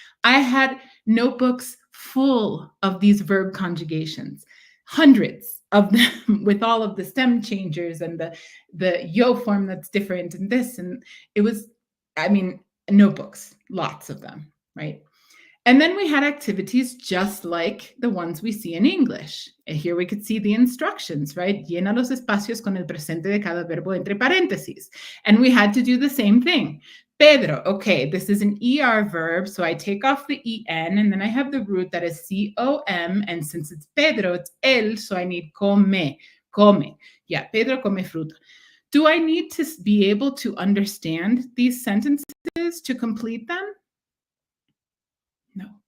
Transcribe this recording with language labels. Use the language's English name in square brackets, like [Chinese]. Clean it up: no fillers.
[English] I had notebooks full of these verb conjugations, hundreds of them with all of the stem changers and the yo form that's different and this. And it was, notebooks, lots of them. Right? And then we had activities just like the ones we see in English. And here we could see the instructions, right? [Spanish] Llena los espacios con el presente de cada verbo entre paréntesis. [English] And we had to do the same thing. Pedro, okay, this is an ER verb, so I take off the EN, and then I have the root that is COM, and since it's Pedro, it's él, so I need come. Yeah, [Spanish] Pedro come fruta. [English] Do I need to be able to understand these sentences to complete them? No.